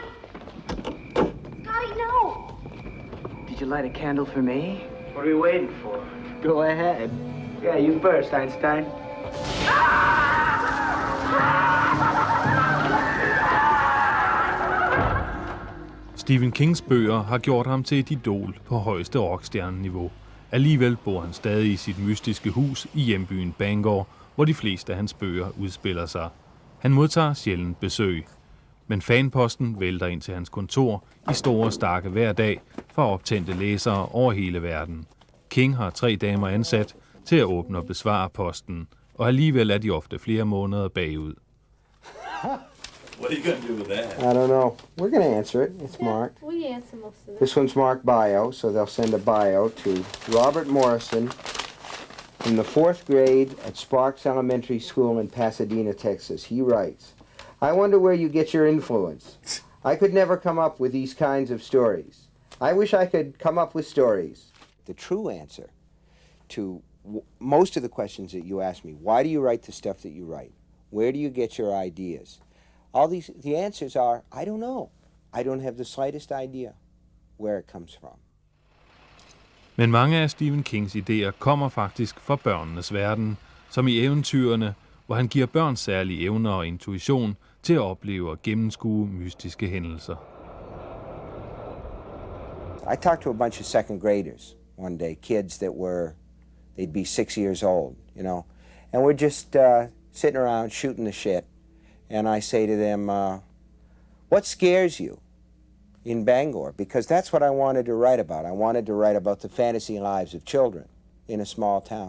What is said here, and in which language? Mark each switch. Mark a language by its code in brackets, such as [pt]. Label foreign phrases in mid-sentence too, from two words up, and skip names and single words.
[en] Scotty, no! Did you light a candle for me? What are we waiting for? Go ahead. Yeah, you first, Einstein. [da] Stephen Kings bøger har gjort ham til et idol på højeste rockstjerneniveau. Alligevel bor han stadig i sit mystiske hus i hjembyen Bangor, hvor de fleste af hans bøger udspiller sig. Han modtager sjældent besøg, men fanposten vælter ind til hans kontor i store stakke hver dag fra optændte læsere over hele verden. King har 3 damer ansat til at åbne og besvare posten, og alligevel er de ofte flere måneder bagud. [en] What are you going to do with that? I don't know. We're going to answer it. It's marked. We answer most of it. This one's marked bio, so they'll send a bio to Robert Morrison from the 4th grade at Sparks Elementary School in Pasadena, Texas. He writes, I wonder where you get your influence. I could never come up with these kinds of stories. I wish I could come up with stories. The true answer to most of the questions that you ask me, why do you write the stuff that you write? Where do you get your ideas? The answers are, I don't know. I don't have the slightest idea where it comes from. [da] Men mange af Stephen Kings idéer kommer faktisk fra børnenes verden, som i eventyrene, hvor han giver børn særlige evner og intuition til at opleve og gennemskue mystiske hændelser. [en] I talked to a bunch of second graders one day, kids that they'd be 6 years old, you know, and we're just sitting around shooting the shit. And I say to them, what scares you in Bangor? Because that's what I wanted to write about. I wanted to write about the fantasy lives of children in a small town.